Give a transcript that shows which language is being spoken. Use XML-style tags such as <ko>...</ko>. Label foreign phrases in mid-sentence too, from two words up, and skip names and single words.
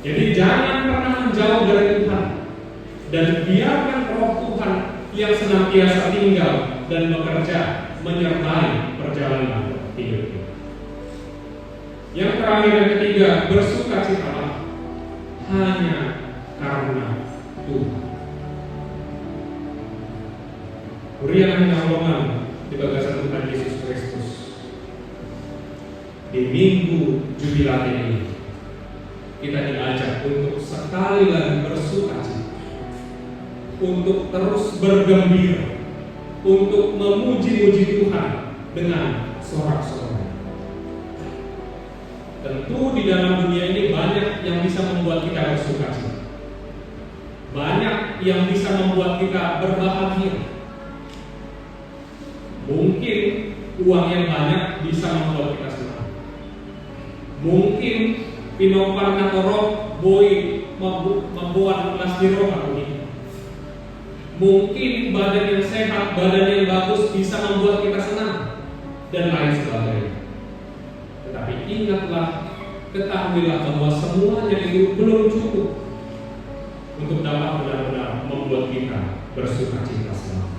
<id>Jadi jangan pernah menjauh dari Tuhan, dan biarkan Roh Tuhan yang senantiasa tinggal dan bekerja menyertai perjalanan hidup kita. Yang terakhir dan ketiga, bersukacitalah hanya karena Tuhan. Urian penolongan di bagasan Tuhan Yesus Kristus di minggu jubilat ini, kita diajak untuk sekali lagi bersukacita, untuk terus bergembira, untuk memuji-muji Tuhan dengan sorak-sorai. Tentu di dalam dunia ini banyak yang bisa membuat kita bersukacita, banyak yang bisa membuat kita berbahagia. Mungkin uang yang banyak bisa membuat kita senang. Mungkin</id> <bbc>pinopan natorok boy</bbc> <id>membuat nasdiro ini. Mungkin badan yang sehat, badan yang bagus bisa membuat kita senang, dan lain sebagainya. Tetapi ingatlah, ketahuilah bahwa semuanya itu belum cukup untuk dapat benar-benar membuat kita bersukacita selama.</id>